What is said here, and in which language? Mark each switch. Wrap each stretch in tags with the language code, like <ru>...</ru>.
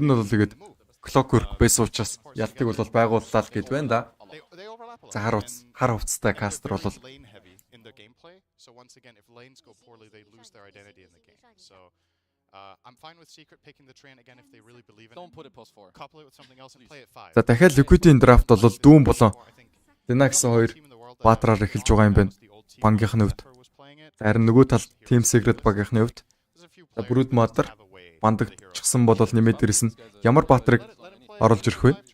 <mn>нь бол тэгээд Clockwork байсан учраас ялтыг бол байгууллаа л гэд байна да. За хар хувцастай Caster бол</mn> <en>in the gameplay. So once again, if lanes go poorly, they lose their identity in the game. So I'm fine with Secret picking the train again if they really believe in it. Don't put it post 4. Couple it with something else and play it 5.</en> <mn>За дахиад Liquid-ийн драфт бол дүүн болон Dina гэсэн хоёр баатраар эхэлж байгаа юм байна. Бангийнхны хувьд. Харин нөгөө талд Team Secret багийнхны хувьд Brood Mother бандагчсан бол нэмээд дээрээс нь ямар баатрыг оруулж ирэх вэ?</mn>